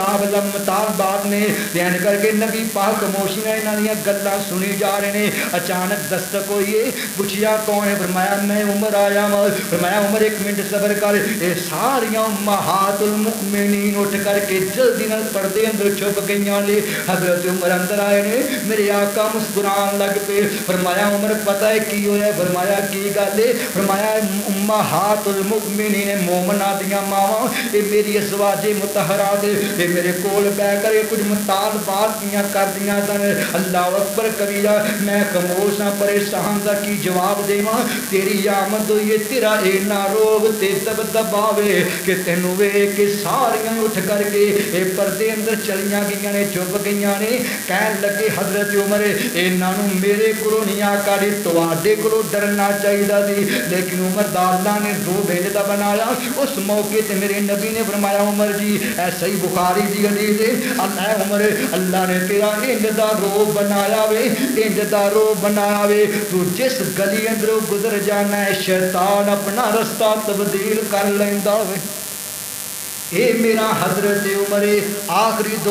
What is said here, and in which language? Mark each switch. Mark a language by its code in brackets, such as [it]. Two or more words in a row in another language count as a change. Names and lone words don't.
[pa] مطالبات نے بیان کر کے نبی پاک خاموشی نے انہاں دیاں گلاں سنی جا رہے نے اچانک دستک ہوئی ہے پوچھیا کون ہے فرمایا میں عمر آیا فرمایا عمر ایک منٹ صبر کر اے ساریاں [ar] امہات المؤمنین [pa] اٹھ کر کے جلدی نال پردے اندر چھپ گئیاں نے حضرت عمر اندر آئے نے میرے آقا مسکران لگ پے فرمایا عمر پتہ ہے کی ہویا فرمایا کی گل ہے فرمایا [ar] امہات المؤمنین [pa] مومناں دیاں ماواں اے میری ازواج مطہرات اے میرے کول بیٹھ کر کچھ مطالبات کیاں کر دیاں سن [ar] اللہ اکبر کبیرہ [pa] میں خاموش ہاں پریشان دا کی جواب دیواں تیری آمد ہوئی تیرا اینا روب تے دب دباوے کہ تینوں ویکھ کے ساریاں اٹھ کر کے اے پردے اندر چلیاں گئیاں نے چھپ گئیاں نے کہن لگے حضرت عمر انہاں نوں میرے کولوں نہیں آقا دی تواڈے کولوں ڈرنا چاہیدا سی لیکن عمر دا اللہ نے روب بھیجدا بنایا اس موقع تے میرے نبی نے فرمایا عمر جی اے صحیح بخاری دی حدیث ہے اللہ عمر اللہ نے تیرا انج دا روب بنایا وے انج دا روب بنایا وے تو جس گلی اندروں گزر جانا ہے شیطان اپنا رستہ تبدیل کر لیندا وے اے میرا حضرت عمر آخری دو